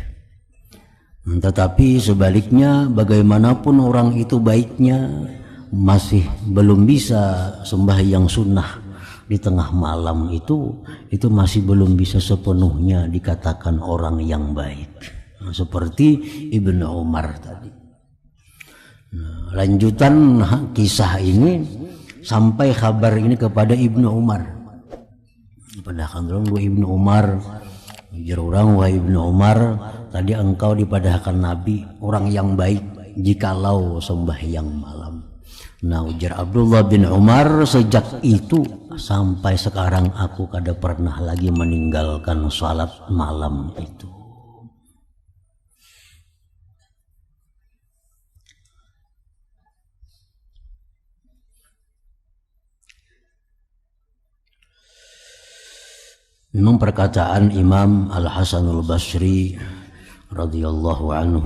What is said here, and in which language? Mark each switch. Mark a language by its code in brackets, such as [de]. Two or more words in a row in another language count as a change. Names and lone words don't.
[id] Tetapi sebaliknya, bagaimanapun orang itu baiknya, masih belum bisa sembahyang sunnah di tengah malam itu masih belum bisa sepenuhnya dikatakan orang yang baik. Seperti Ibnu Umar tadi. Nah, lanjutan kisah ini sampai kabar ini kepada Ibnu Umar. [bjn] Padahkan orang Ibnu Umar, ujar orang wahai Ibnu Umar, tadi engkau dipadahkan Nabi orang yang baik jikalau sembahyang malam. [id] Nah, ujar Abdullah bin Umar, sejak itu sampai sekarang aku kada pernah lagi meninggalkan salat malam itu. Memang perkataan Imam Al-Hasanul Basri [ar] رضي الله عنه